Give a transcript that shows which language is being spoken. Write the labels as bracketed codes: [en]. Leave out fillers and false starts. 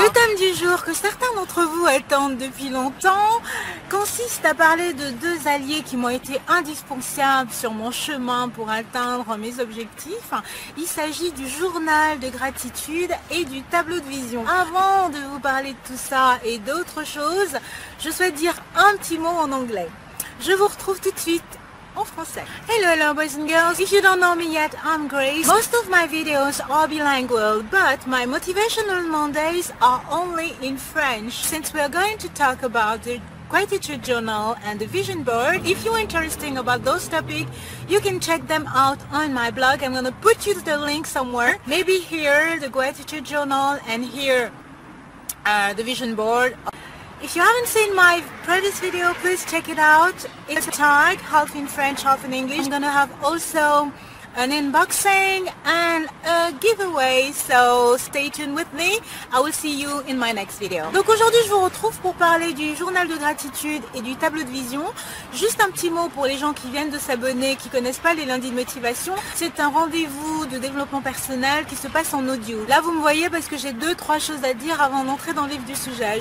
[fr] Le thème du jour que certains d'entre vous attendent depuis longtemps consiste à parler de deux alliés qui m'ont été indispensables sur mon chemin pour atteindre mes objectifs. Il s'agit du journal de gratitude et du tableau de vision. Avant de vous parler de tout ça et d'autres choses, je souhaite dire un petit mot en anglais. Je vous retrouve tout de suite en français. [en] Hello boys and girls, if you don't know me yet, I'm Grace. Most of my videos are bilingual, but my motivational Mondays are only in French. Since we are going to talk about the gratitude journal and the vision board, if you're interested about those topics, you can check them out on my blog. I'm gonna put you the link somewhere. Maybe here the gratitude journal and here the vision board. If you haven't seen my previous video, please check it out. It's a tag, half in French, half in English. I'm gonna have also an unboxing and a giveaway, so stay tuned with me. I will see you in my next video. [fr] Donc aujourd'hui je vous retrouve pour parler du journal de gratitude et du tableau de vision. Juste un petit mot pour les gens qui viennent de s'abonner, qui connaissent pas les lundis de motivation. C'est un rendez-vous de développement personnel qui se passe en audio. Là vous me voyez parce que j'ai 2-3 choses à dire avant d'entrer dans le vif du sujet.